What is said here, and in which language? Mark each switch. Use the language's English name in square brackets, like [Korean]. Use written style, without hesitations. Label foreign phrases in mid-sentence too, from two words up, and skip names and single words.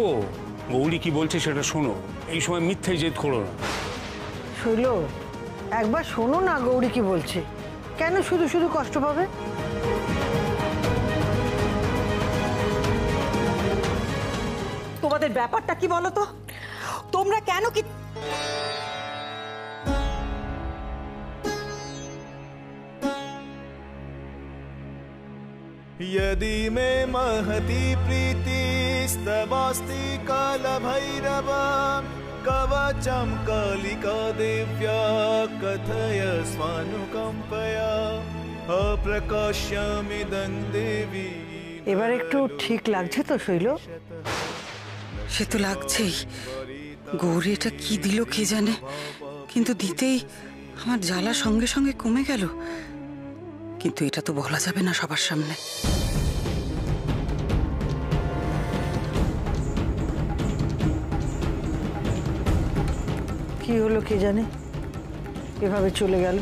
[Bangla] গৌরী কি বলছে সেটা শোনো, এই সময় মিথ্যে জেদ করো না। শৈল, একবার শোনো না গৌরী কি বলছে। কেন শুধু শুধু কষ্ট পাবে? তোমাদের ব্যাপারটা কি বলো তো? তোমরা কেন কি [Sanskrit] यदि मे महती प्रीतिस्तवास्ति कालभैरव कवचं कालिका दिव्या कथय स्वानुकम्पया अप्रकाश्यमिदं देवी। [Bangla] এবার একটু ঠিক লাগছে তো শৈল? সে তো লাগছেই। গৌরী এটা কি দিল কে জানে, কিন্তু দিতেই আমার জ্বালা সঙ্গে সঙ্গে কমে গেল। কিন্তু এটা তো বলা যাবে না সবার সামনে। কি হলো কে জানে, এভাবে চলে গেল।